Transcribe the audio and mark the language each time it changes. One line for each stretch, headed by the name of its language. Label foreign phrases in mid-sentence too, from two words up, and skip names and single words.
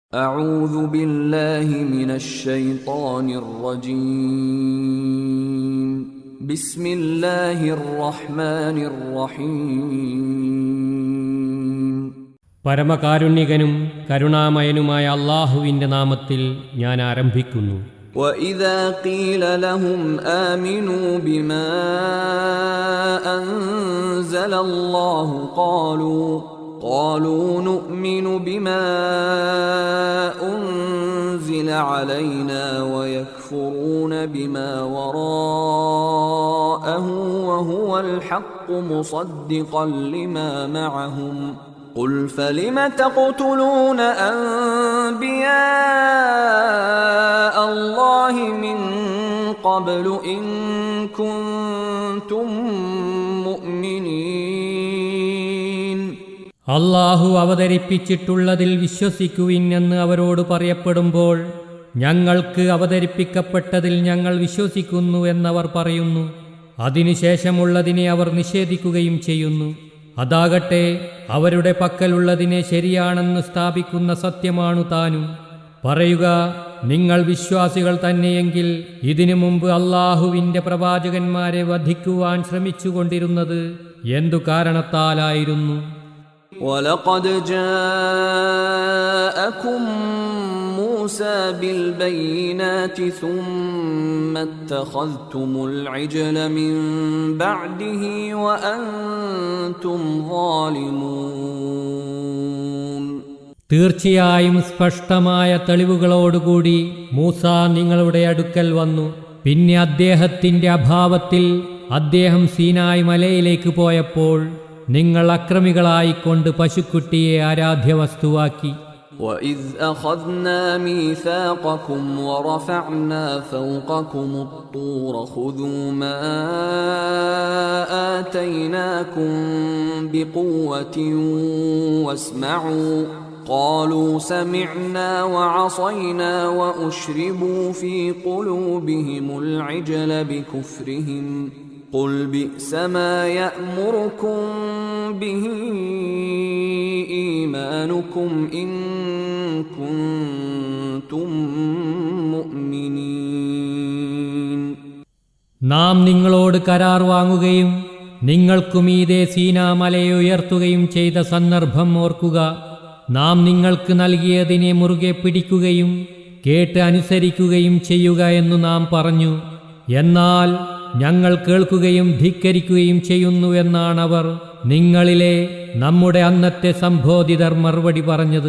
Arabic: أعوذ بالله من الشيطان الرجيم بسم الله الرحمن الرحيم
Malayalam: പരമകാരുണ്യകനും കരുണാമയനുമായ അല്ലാഹുവിന്റെ നാമത്തിൽ ഞാൻ ആരംഭിക്കുന്നു.
Arabic: وإذا قيل لهم آمنوا بما أنزل الله قالوا نؤمن بما أنزل علينا ويكفرون بما وراءه وهو الحق مصدقا لما معهم قل فلم تقتلون أنبياء الله من قبل إن كنتم مؤمنين
Malayalam: അല്ലാഹു അവതരിപ്പിച്ചിട്ടുള്ളതിൽ വിശ്വസിക്കുവിൻ എന്ന് അവരോട് പറയപ്പെടുമ്പോൾ ഞങ്ങൾക്ക് അവതരിപ്പിക്കപ്പെട്ടതിൽ ഞങ്ങൾ വിശ്വസിക്കുന്നു എന്നവർ പറയുന്നു. അതിനുശേഷമുള്ളതിനെ അവർ നിഷേധിക്കുകയും ചെയ്യുന്നു. അതാകട്ടെ അവരുടെ പക്കലുള്ളതിനെ ശരിയാണെന്ന് സ്ഥാപിക്കുന്ന സത്യമാണു താനും. പറയുക, നിങ്ങൾ വിശ്വാസികൾ തന്നെയെങ്കിൽ ഇതിനു മുമ്പ് അല്ലാഹുവിന്റെ പ്രവാചകന്മാരെ വധിക്കുവാൻ ശ്രമിച്ചുകൊണ്ടിരുന്നത് എന്തു കാരണത്താലായിരുന്നു?
Arabic: وَلَقَدْ جَاءَكُمْ مُوسَى بِالْبَيِّنَاتِ ثُمَّ اتَّخَذْتُمُ الْعِجْلَ مِنْ بَعْدِهِ وَأَنْتُمْ ظَالِمُونَ
Malayalam: തീർച്ചയായും സ്പഷ്ടമായ തെളിവുകളോടുകൂടി മൂസ നിങ്ങളുടെ അടുക്കൽ വന്നു. പിന്നെ അദ്ദേഹത്തിന്റെ അഭാവത്തിൽ അദ്ദേഹം സീനായ് മലയിലേക്ക് പോയപ്പോൾ നിങ്ങൾ അക്രമികളായിക്കൊണ്ട് പശുക്കുട്ടിയെ ആരാധ്യവസ്തുവാക്കി.
Arabic: وَإِذْ أَخَذْنَا مِيثَاقَكُمْ وَرَفَعْنَا فَوْقَكُمُ الطُّورَ خُذُوا مَا آتَيْنَاكُمْ بِقُوَّةٍ وَاسْمَعُوا قَالُوا سَمِعْنَا وَعَصَيْنَا وَأُشْرِبُوا فِي قُلُوبِهِمُ الْعِجْلَ بِكُفْرِهِمْ قُلْ بِئْسَ مَا يَأْمُرُكُمْ بِهِ إِيمَانُكُمْ إِن كُنتُم مُؤْمِنِينَ
Malayalam: നാം നിങ്ങളോട് കരാർ വാങ്ങുകയും നിങ്ങൾക്കുമീതെ സീനാമലയെ ഉയർത്തുകയും ചെയ്ത സന്ദർഭം ഓർക്കുക. നാം നിങ്ങൾക്ക് നൽകിയതിനെ മുറുകെ പിടിക്കുകയും കേട്ട് അനുസരിക്കുകയും ചെയ്യുക എന്നു നാം പറഞ്ഞു. എന്നാൽ ഞങ്ങൾ കേൾക്കുകയും ധിക്കരിക്കുകയും ചെയ്യുന്നുവെന്നാണവർ നിങ്ങളിലെ നമ്മുടെ അന്നത്തെ സംബോധിതർ മറുപടി പറഞ്ഞത്.